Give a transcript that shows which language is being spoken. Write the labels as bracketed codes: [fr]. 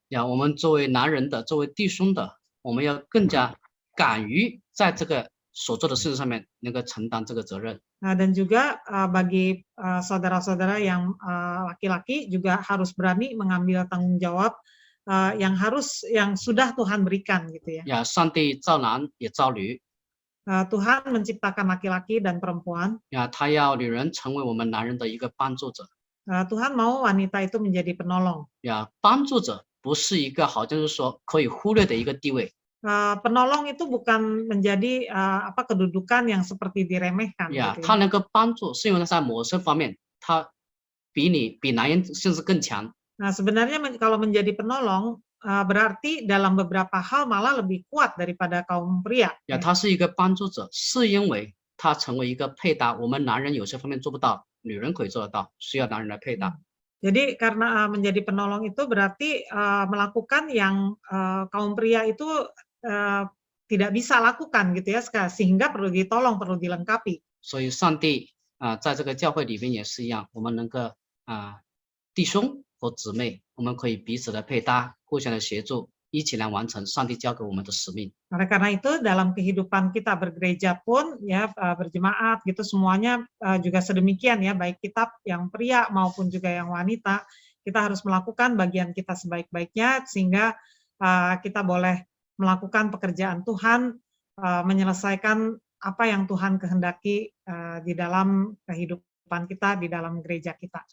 [zh] 呀，我们作为男人的，作为弟兄的，我们要更加敢于在这个所做的事情上面能够承担这个责任。 [id] Dan juga bagi saudara-saudara yang laki-laki juga harus berani mengambil tanggung jawab yang sudah Tuhan berikan gitu ya. [zh] 呀，上帝造男也造女。 [id] Tuhan menciptakan laki-laki dan perempuan. [zh] 呀，他要女人成为我们男人的一个帮助者。 [id] Tuhan mau wanita itu menjadi penolong. [zh] 呀，帮助者不是一个好像是说可以忽略的一个地位。 [id] Penolong itu bukan menjadi kedudukan yang seperti diremehkan. 呀， gitu [zh] 他能够帮助，是因为他在某些方面，他比男人甚至更强。 [id] Nah, sebenarnya kalau menjadi penolong berarti dalam beberapa hal malah lebih kuat daripada kaum pria. [zh] 呀，他是一个帮助者，是因为他成为一个配搭，我们男人有些方面做不到，女人可以做得到，需要男人来配搭。 [id] Jadi karena menjadi penolong itu berarti melakukan yang kaum pria itu tidak bisa lakukan gitu ya, sehingga perlu ditolong, perlu dilengkapi. [zh] 所以上帝在这个教会里面也是一样，我们能够弟兄和姊妹，我们可以彼此的配搭，互相的协助，一起来完成上帝交给我们的使命。 [id] Oleh karena itu dalam kehidupan kita bergereja pun ya berjemaat gitu semuanya juga sedemikian ya, baik kita yang pria maupun juga yang wanita, kita harus melakukan bagian kita sebaik-baiknya sehingga kita boleh melakukan pekerjaan Tuhan, menyelesaikan apa yang Tuhan kehendaki di dalam kehidupan kita, di dalam gereja kita.